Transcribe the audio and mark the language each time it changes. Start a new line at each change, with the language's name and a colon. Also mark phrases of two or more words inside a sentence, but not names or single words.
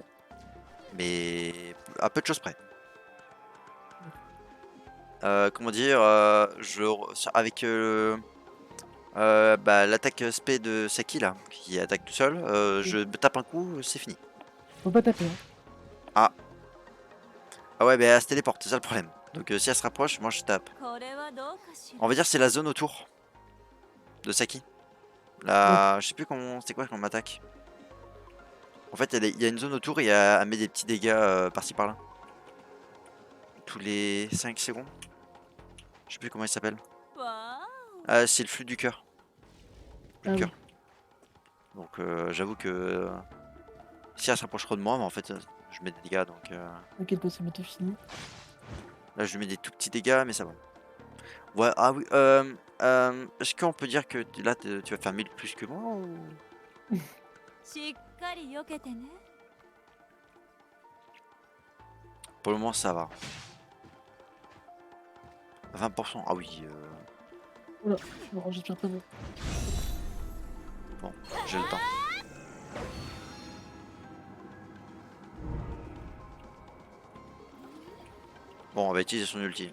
French: mais à peu de choses près. Comment dire, avec bah, l'attaque spé de Saki là, qui attaque tout seul, Oui. je me tape un coup, c'est fini. Faut pas taper, hein. Ah, ah ouais, bah elle se téléporte, c'est ça le problème. Donc si elle se rapproche, moi je tape.
Japanese: これはどうかしら
French: On va dire c'est la zone autour de Saki. Ouais. Je sais plus comment, c'est quoi qu'on m'attaque. En fait, il y a une zone autour et elle met des petits dégâts par-ci par-là. Tous les 5 secondes. Je sais plus comment il s'appelle. わ Ah, c'est le flux du cœur. Flux Ah de oui. cœur. Donc j'avoue que si elle se rapproche trop de moi, mais en fait, je mets des dégâts. Donc Ok, le boss est bientôt fini. là, je lui mets des tout petits dégâts, mais ça va. Ouais, ah oui. Est-ce qu'on peut dire que là, tu vas faire 1000 plus que moi ou...
Japanese: しっかり避けてね
French: Pour le moment, ça va. 20%. Ah oui. Oula, j'espère pas bon. Bon, j'ai le temps. Bon, on va utiliser son ulti.